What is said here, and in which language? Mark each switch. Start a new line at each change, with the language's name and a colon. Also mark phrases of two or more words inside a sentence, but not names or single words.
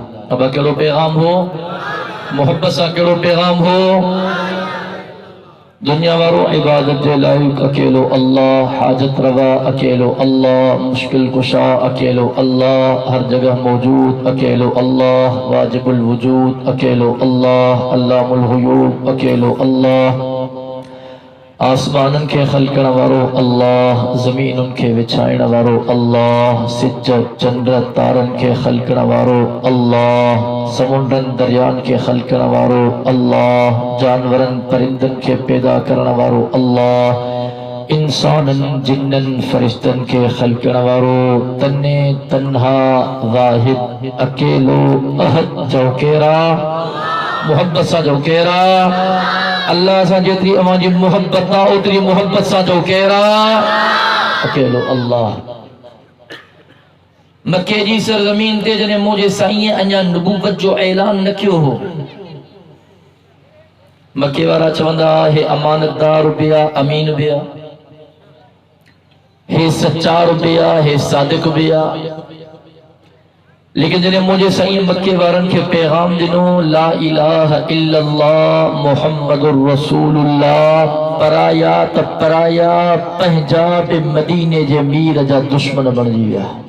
Sindhi: اب اکیلو پیغام ہو محبت سا کیڑو پیغام ہو دنیا وارو عبادت جے لائق اکیلو اللہ، حاجت روا اکیلو اللہ، مشکل کشا اکیلو اللہ، ہر جگہ موجود اکیلو اللہ، واجب الوجود اکیلو اللہ، علام الغیوب اکیلو اللہ، آسمانن کے خلقن وارو اللہ، زمینن کے وچھائن وارو اللہ، سجد چندر تارن کے خلقن وارو اللہ، سمندرن دریان کے خلقن وارو اللہ، جانورن پرندن کے پیدا کرن وارو اللہ، انسانن جنن فرشتن کے خلقن وارو تنے تنہا واحد اکیلو احد چوکیرا محبت سا چوکیرا اللہ سا جتری امان جی محبت نا اتری محبت سا چوکیرا اکیلو اللہ۔ مکے جی سرزمین تے جنے مجھے سائیں انیا نبوت جو اعلان نہ کیوں ہو مکے وارا چوندا ہے امانت دار بیا امین بیا ہے سچار بیا ہے صادق بیا لیکن جنہیں مجھے سائیں مکے وارن کے پیغام دنوں
Arabic: لا الہ الا اللہ محمد الرسول اللہ
Sindhi: پرایا تب پرایا پہنجاب مدینے جے میر جا دشمن بن جیا